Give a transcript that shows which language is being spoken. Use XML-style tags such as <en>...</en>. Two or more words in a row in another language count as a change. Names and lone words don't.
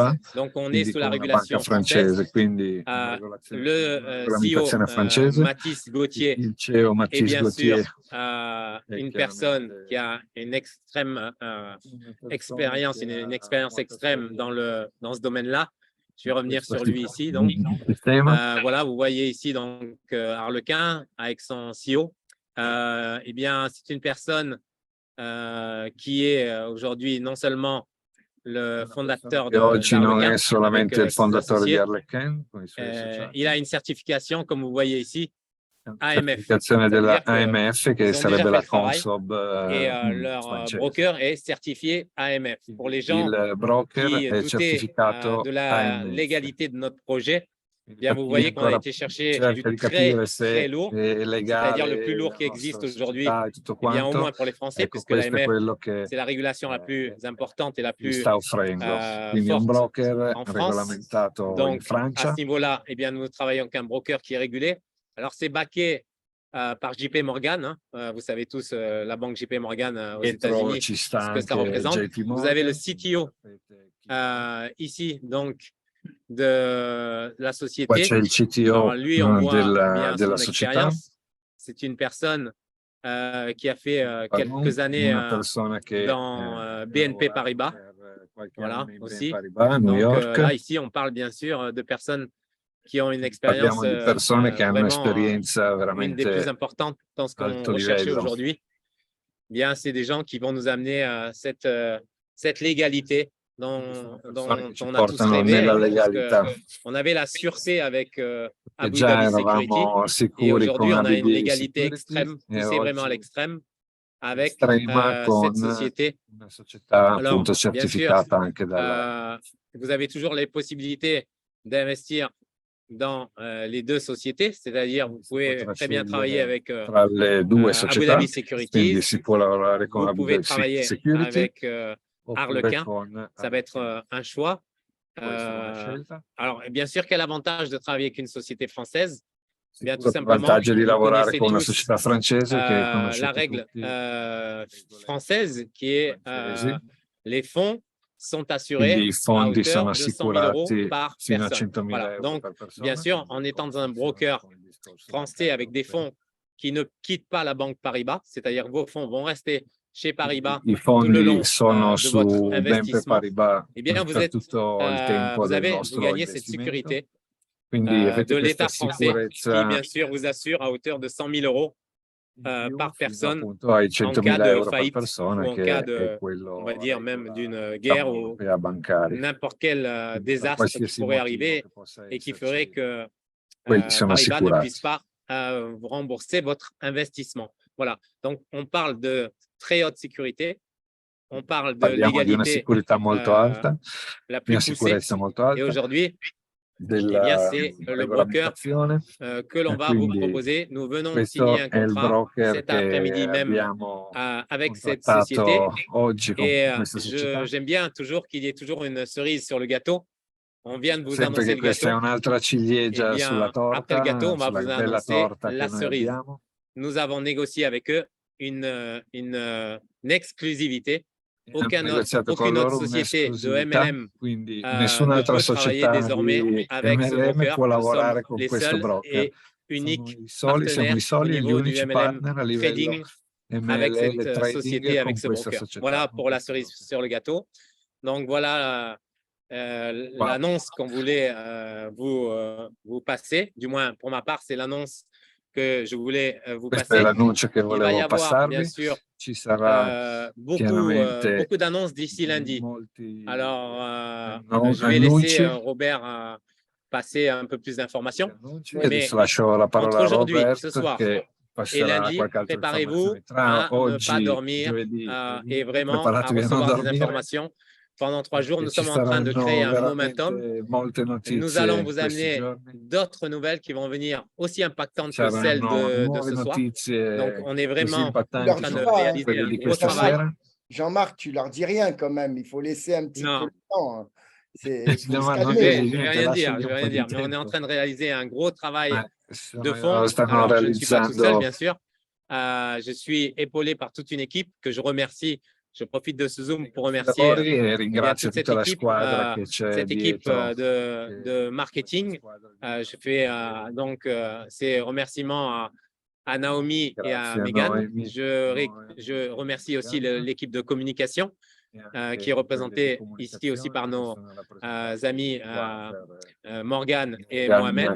<fr>Donc, on est sous la régulation française. Le CEO Mathis Gauthier est bien sûr une personne qui a une extrême expérience, une expérience extrême dans ce domaine-là. Je vais revenir sur lui ici. Donc, voilà, vous voyez ici donc Arlequin avec son CEO. Eh bien, c'est une personne qui est aujourd'hui non seulement le fondateur</fr> <it>E oggi non</it> <fr>d'Arlequin</fr> <it>è solamente il</it> <fr>avec ses</fr> <it>fondatore di</it> <fr>associés.</fr> <it>Arlequin con i suoi associati.</it> <fr>Il a une certification, comme vous voyez ici, AMF.</fr> <it>Certificazione</it> <fr>Ça veut</fr> <it>della</it> <fr>dire que</fr> <it>AMF, che</it> <fr>ils ont déjà</fr> <it>sarebbe</it> <fr>fait</fr> <it>la</it> <fr>le travail</fr> <it>Consob</it> <fr>et leur</fr> <it>francese.</it> <fr>broker est certifié AMF. Pour les gens</fr> <it>Il broker</it> <fr>qui</fr> <it>è</it> <fr>doutaient</fr> <it>certificato</it> <fr>de la</fr> <it>AMF.</it> <fr>légalité de notre projet,</fr> <it>Quindi</it> <fr>bien, vous</fr> <it>per chi</it> <fr>voyez qu'on a</fr> <it>ancora</it> <fr>été chercher du</fr> <it>cerca di</it> <fr>très,</fr> <it>capire</it> <fr>très</fr> <it>se</it> <fr>lourd,</fr> <it>è</it> <fr>c'est-à-dire le</fr> <it>legale</it> <fr>plus lourd</fr> <it>la</it> <fr>qui existe</fr> <it>nostra</it> <fr>aujourd'hui,</fr> <it>società e tutto</it> <fr>eh bien, au</fr> <it>quanto,</it> <fr>moins pour les Français,</fr> <it>ecco,</it> <fr>puisque</fr> <it>questo è</it> <fr>l'AMF,</fr> <it>quello che</it> <fr>c'est la régulation la plus importante et la</fr> <it>vi</it> <fr>plus</fr> <it>sta offrendo. Quindi è un</it> <fr>forte</fr> <it>broker</it> <fr>en France.</fr> <it>regolamentato in</it> <fr>Donc, à</fr> <it>Francia.</it> <fr>ce niveau-là, eh bien, nous travaillons avec un broker qui est régulé. Alors, c'est backé par JP Morgan. Hein. Vous savez tous la banque JP Morgan aux</fr> <it>Dietro</it> <fr>États-Unis,</fr> <it>ci sta</it> <fr>ce que ça</fr> <it>anche</it> <fr>représente.</fr> <it>JP</it> <fr>Vous avez le</fr> <it>Morgan.</it> <fr>CTO ici, donc, de la</fr> <it>Qua</it> <fr>société.</fr> <it>c'è il CTO</it> <fr>Alors, lui, on voit bien</fr> <it>della</it> <fr>son</fr> <it>società.</it> <fr>expérience. C'est une personne qui a fait quelques années</fr> <it>Una persona che</it> <fr>dans BNP Paribas. Voilà, aussi.</fr> <it>Paribas, a New</it> <fr>Donc</fr> <it>York.</it> <fr>là, ici, on parle bien sûr de personnes qui ont une expérience</fr> <it>Parliamo di persone che hanno</it> <fr>vraiment</fr> <it>un'esperienza</it> <fr>une des plus</fr> <it>veramente</it> <fr>importantes dans ce qu'on</fr> <it>alto</it> <fr>recherchait</fr> <it>livello.</it> <fr>aujourd'hui. Bien, c'est des gens qui vont nous amener cette légalité dont</fr> <it>Persone che ci</it> <fr>on a tous</fr> <it>portano</it> <fr>rêvé,</fr> <it>nella</it> <fr>hein, parce</fr> <it>legalità.</it> <fr>que on avait la sûreté avec</fr> <it>E</it> <fr>Abu</fr> <it>già</it> <fr>Dhabi Security</fr> <it>eravamo</it> <fr>et</fr> <it>sicuri</it> <fr>aujourd'hui</fr> <it>con</it> <fr>on a une</fr> <it>ABD</it> <fr>légalité</fr> <it>Security</it> <fr>extrême,</fr> <it>e</it> <fr>poussée vraiment à</fr> <it>oggi</it> <fr>l'extrême avec</fr> <it>estrema con</it> <fr>cette société.</fr> <it>una società</it> <fr>Alors,</fr> <it>appunto</it> <fr>bien sûr,</fr> <it>certificata anche dalla</it> <fr>vous avez toujours les possibilités d'investir dans les deux sociétés, c'est-à-dire vous pouvez très bien travailler avec</fr> <it>tra le due</it> <fr>Abu</fr> <it>società,</it> <fr>Dhabi</fr> <it>quindi</it> <fr>Securities,</fr> <it>si può lavorare con</it> <fr>vous</fr> <it>Abu</it> <fr>pouvez</fr> <it>Dhabi</it> <fr>travailler</fr> <it>Security</it> <fr>avec</fr> <it>oppure</it> <fr>Arlequin,</fr> <it>con</it> <fr>ça va être un choix.</fr> <it>Può essere una scelta.</it> <fr>Alors, bien sûr, quel avantage de travailler avec une société française? Bien, tout</fr> <it>Sicuro il</it> <fr>simplement,</fr> <it>vantaggio di</it> <fr>vous</fr> <it>lavorare</it> <fr>connaissez</fr> <it>con una</it> <fr>tous</fr> <it>società francese che</it> <fr>la</fr> <it>conoscete</it> <fr>règle</fr> <it>tutti,</it> <fr>française qui est</fr> <it>francesi.</it> <fr>les fonds sont assurés</fr> <it>Quindi i</it> <fr>à</fr> <it>fondi sono</it> <fr>hauteur de 100 000 euros</fr> <it>assicurati</it> <fr>par</fr> <it>fino a</it> <fr>personne.</fr> <it>100.000</it> <fr>Voilà.</fr> <it>euro</it> <fr>Donc,</fr> <it>per persona.</it> <fr>bien sûr, en étant dans un broker français avec des fonds qui ne quittent pas la banque Paribas, c'est-à-dire vos fonds vont rester chez Paribas</fr> <it>I</it> <fr>tout le long</fr> <it>fondi sono</it> <fr>de votre</fr> <it>su BNP</it> <fr>investissement.</fr> <it>Paribas</it> <fr>Eh bien,</fr> <it>per tutto il tempo del</it> <fr>vous</fr> <it>nostro</it> <fr>gagnez cette</fr> <it>investimento.</it> <fr>sécurité</fr> <it>Quindi avete</it> <fr>de</fr> <it>questa</it> <fr>l'État français qui,</fr> <it>sicurezza</it> <fr>bien sûr, vous assure à hauteur de 100 000 euros par personne</fr> <it>appunto ai</it> <fr>en cas</fr> <it>100.000</it> <fr>de</fr> <it>euro per</it> <fr>faillite</fr> <it>persona</it> <fr>ou en</fr> <it>che</it> <fr>cas</fr> <it>è</it> <fr>de,</fr> <it>quello</it> <fr>on va dire, même d'une</fr> <it>diciamo,</it> <fr>guerre ou</fr> <it>europea bancaria.</it> <fr>n'importe quel</fr> <it>Per</it> <fr>désastre qui</fr> <it>qualsiasi</it> <fr>pourrait</fr> <it>motivo</it> <fr>arriver</fr> <it>che possa</it> <fr>et qui</fr> <it>esserci,</it> <fr>ferait que</fr> <it>quelli sono</it> <fr>Paribas ne puisse</fr> <it>assicurati.</it> <fr>pas vous rembourser votre investissement. Voilà, donc on parle de très haute sécurité, on parle de</fr> <it>Parliamo di una</it> <fr>légalité</fr> <it>sicurezza molto alta,</it> <fr>la</fr> <it>di</it> <fr>plus</fr> <it>una</it> <fr>poussée,</fr> <it>sicurezza molto alta,</it> <fr>et aujourd'hui, eh bien,</fr> <it>della</it> <fr>c'est le broker</fr> <it>regolamentazione.</it> <fr>que l'on va vous</fr> <it>Quindi</it> <fr>proposer. Nous venons de</fr> <it>questo</it> <fr>signer un</fr> <it>è il</it> <fr>contrat</fr> <it>broker</it> <fr>cet</fr> <it>che</it> <fr>après-midi même</fr> <it>abbiamo</it> <fr>avec cette société.</fr> <it>contrattato oggi con</it> <fr>Et</fr> <it>questa società.</it> <fr>j'aime bien toujours qu'il y ait toujours une cerise sur le gâteau. On vient de vous</fr> <it>Sempre</it> <fr>annoncer</fr> <it>che</it> <fr>le</fr> <it>questa è</it> <fr>gâteau.</fr> <it>un'altra ciliegia</it> <fr>Eh</fr> <it>sulla</it> <fr>bien, après le gâteau,</fr> <it>torta,</it> <fr>on va</fr> <it>sulla</it> <fr>vous</fr> <it>bella</it> <fr>annoncer</fr> <it>torta che</it> <fr>la</fr> <it>noi</it> <fr>cerise.</fr> <it>abbiamo.</it> <fr>Nous avons négocié avec eux une exclusivité. Aucune autre société de MLM</fr> <it>quindi</it> <fr>ne</fr> <it>nessun'altra</it> <fr>peut travailler</fr> <it>società</it> <fr>désormais</fr> <it>di</it> <fr>avec ce</fr> <it>MLM</it> <fr>broker.</fr> <it>può</it> <fr>Nous sommes</fr> <it>lavorare con</it> <fr>les</fr> <it>questo</it> <fr>seuls</fr> <it>broker.</it> <fr>et uniques</fr> <it>Siamo</it> <fr>partenaires</fr> <it>i</it> <fr>au</fr> <it>soli e gli</it> <fr>niveau du</fr> <it>unici</it> <fr>MLM</fr> <it>partner a livello</it> <fr>trading avec</fr> <it>MLM</it> <fr>cette</fr> <it>trading</it> <fr>société,</fr> <it>con</it> <fr>avec ce</fr> <it>questa</it> <fr>broker.</fr> <it>società.</it> <fr>Voilà</fr> <it>con</it> <fr>pour la</fr> <it>questo</it> <fr>cerise</fr> <it>broker.</it> <fr>sur le gâteau. Donc voilà l'annonce qu'on voulait vous passer. Du moins, pour ma part, c'est l'annonce que je voulais vous</fr> <it>Questo è</it> <fr>passer.</fr> <it>l'annuncio che</it> <fr>Il va y</fr> <it>volevo</it> <fr>avoir, bien</fr> <it>passarvi.</it> <fr>sûr,</fr> <it>Ci sarà</it> <fr>beaucoup d'annonces d'ici lundi.</fr> <it>molti</it> <fr>Alors, je vais</fr> <it>annunci.</it> <fr>laisser Robert passer un peu plus d'informations. Mais</fr> <it>Adesso lascio la parola</it> <fr>entre</fr> <it>a</it> <fr>aujourd'hui,</fr> <it>Robert</it> <fr>ce soir</fr> <it>che</it> <fr>et</fr> <it>passerà</it> <fr>lundi,</fr> <it>qualche altra</it> <fr>préparez-vous</fr> <it>informazione. Tra</it> <fr>à ne pas</fr> <it>oggi,</it> <fr>dormir</fr> <it>giovedì</it> <fr>et vraiment à</fr> <it>preparatevi a non</it> <fr>recevoir des</fr> <it>dormire.</it> <fr>informations. Pendant 3 jours, nous</fr> <it>Ci</it> <fr>sommes en train de créer un</fr> <it>veramente</it> <fr>momentum.</fr> <it>molte notizie</it> <fr>Nous allons</fr> <it>in</it> <fr>vous</fr> <it>questi</it> <fr>amener</fr> <it>giorni.</it> <fr>d'autres nouvelles qui vont venir aussi impactantes que celles</fr> <it>Saranno</it> <fr>de</fr> <it>nuove</it> <fr>ce soir.</fr> <it>notizie</it> <fr>Donc, on est</fr> <it>così</it> <fr>vraiment en</fr> <it>impattanti</it> <fr>train de Leur dis</fr> <it>come</it> <fr>pas, réaliser</fr> <it>quelle</it> <fr>un</fr> <it>di</it> <fr>gros</fr> <it>questa</it> <fr>travail. sera. Jean-Marc, tu leur dis rien quand même. Il faut laisser un petit peu</fr> <it>Non,</it> <fr>le temps. Hein. Il faut se</fr> <it>Giovanni, non</it> <fr>je calmer.</fr> <it>devi</it> <fr>vais</fr> <it>niente,</it> <fr>rien dire,</fr> <it>lasciagli</it> <fr>je</fr> <it>un</it> <fr>vais</fr> <it>po'</it> <fr>rien</fr> <it>di</it> <fr>dire, mais on est en</fr> <it>tempo.</it> <fr>train de réaliser un gros travail de fond.</fr> <it>Stanno</it> <fr>Alors, je ne suis pas tout seul,</fr> <it>realizzando</it> <fr>bien sûr. Je suis épaulé par toute une équipe que je remercie. Je profite de ce Zoom pour remercier</fr> <it>lavori e</it> <fr>eh bien,</fr> <it>ringrazio</it> <fr>toute cette</fr> <it>tutta la</it> <fr>équipe,</fr> <it>squadra che c'è</it> <fr>cette équipe</fr> <it>dietro.</it> <fr>de marketing. Je fais donc ces remerciements à Naomi et à</fr> <it>Grazie a</it> <fr>Megan.</fr> <it>Noemi.</it> <fr>Je remercie aussi l'équipe de communication qui est représentée ici aussi par nos amis Morgan et Mohamed.</fr>